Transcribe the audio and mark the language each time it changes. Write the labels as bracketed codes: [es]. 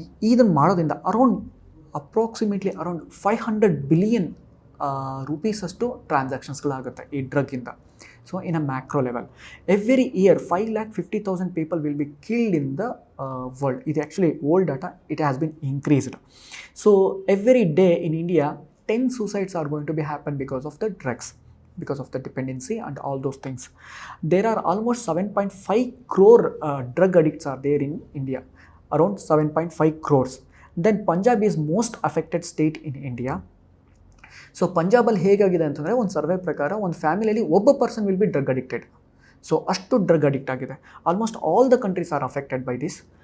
[kn] ಇದನ್ನು ಮಾಡೋದ್ರಿಂದ [en] approximately around 500 billion [kn] ರೂಪೀಸಷ್ಟು ಟ್ರಾನ್ಸಾಕ್ಷನ್ಸ್ಗಳಾಗುತ್ತೆ ಈ ಡ್ರಗ್ಗಿಂದ. [en] So in a macro level every year 5,50,000 people will be killed in the world. ಇದು actually old data, it has been increased. So every day in India 10 suicides are going to be happen because of the drugs, because of the dependency and all those things. There are almost 7.5 crore drug addicts are there in India, around 7.5 crores. Then Punjab is most affected state in India. [kn] So ಪಂಜಾಬಲ್ಲಿ ಹೇಗಾಗಿದೆ ಅಂತಂದರೆ ಒಂದು survey ಪ್ರಕಾರ ಒಂದು ಫ್ಯಾಮಿಲಿಯಲ್ಲಿ ಒಬ್ಬ person [en] Will be drug addicted. [kn] So ಅಷ್ಟು drug addict ಆಗಿದೆ. [en] Almost all the countries are affected by this.